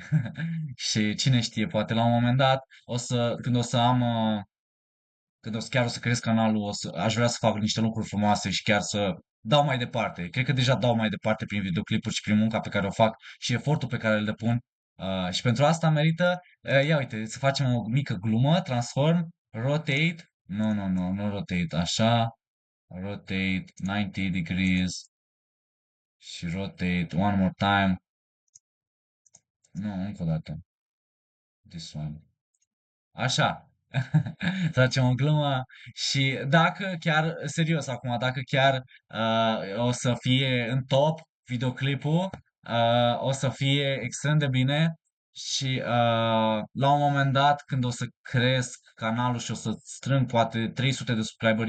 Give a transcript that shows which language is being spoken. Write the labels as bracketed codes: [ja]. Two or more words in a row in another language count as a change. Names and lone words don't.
[ro] Și cine știe, poate la un moment dat, când o să am chiar o să cresc canalul, aș vrea să fac niște lucruri frumoase și chiar să dau mai departe. Cred că deja dau mai departe prin videoclipuri și prin munca pe care o fac și efortul pe care îl depun. Și pentru asta merită, ia uite, să facem o mică glumă, [en] transform, rotate, [ro] nu rotate, așa, [en] rotate 90 degrees și rotate one more time, [ro] nu, încă o dată, [en] this one. [ro] Așa. Să facem o glumă și dacă chiar, serios acum, dacă chiar o să fie în top videoclipul, o să fie extrem de bine și la un moment dat când o să cresc canalul și o să strâng poate 300 de subscriberi,